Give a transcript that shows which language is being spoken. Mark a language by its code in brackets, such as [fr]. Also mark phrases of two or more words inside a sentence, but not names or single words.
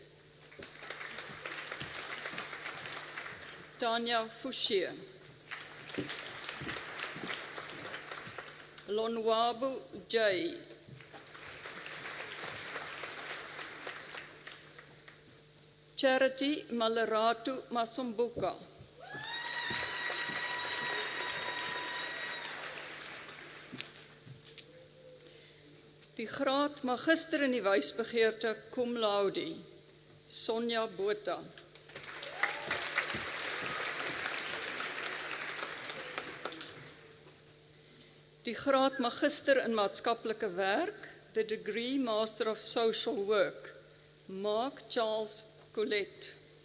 [af] Tanya Fushia. Lonwabu J. Charity Malaratu Masumbuka. Die graad magister in die wysbegeerte [la] cum laude, [af] Sonja Botha. Die graad magister in maatskaplike werk, [en] the degree Master of Social Work, Mark Charles Colette.